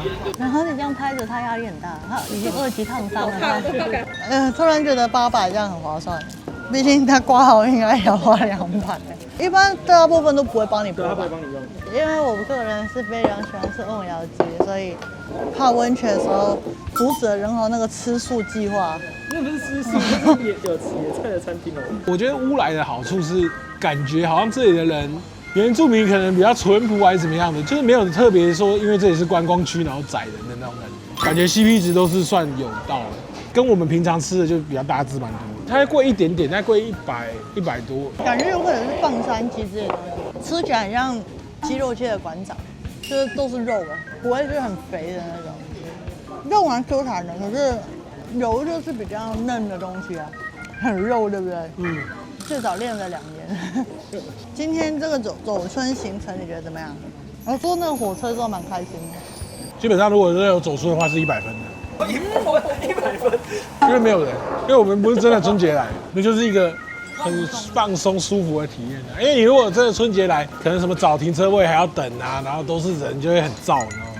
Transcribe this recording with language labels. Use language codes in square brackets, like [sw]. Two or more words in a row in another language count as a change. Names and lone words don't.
[zh] 然後你這樣拍着，他壓力很大，他已經2級燙傷了。突然覺得800這樣很划算，畢竟他掛號應該要花200。一般大部分都不會幫你撥吧？因為我個人是非常喜歡吃甕窯雞，所以泡溫泉的時候阻止了任何那個吃素計劃。那不是吃素，那是有野菜的餐廳哦。我覺得烏來的好處是，感覺好像這裡的人原住民可能比較淳樸還是怎麼樣的，就是沒有特別說，因為這裡是觀光區然後宰人的那種感覺。感覺 CP 值都是算有到的，跟我們平常吃的就比較大隻蠻多。它貴一點點，它貴100多。感覺有可能是放山雞之類的東西，吃起來很像雞肉界的館長，就是都是肉的，不會是很肥的那種。肉蠻 Q 彈的，可是油就是比較嫩的東西啊，很肉，對不對？嗯。至少練了2年。今天這個走春行程，你覺得怎麼樣？我坐那個火車之後蠻開心的。基本上如果是有走春的話，是100分的。100分，因為沒有人，因為我們不是真的春節來，那就是一個很放鬆舒服的體驗的。因為你如果真的春節來，可能什麼找停車位還要等啊，然後都是人，就會很燥，你知道嗎？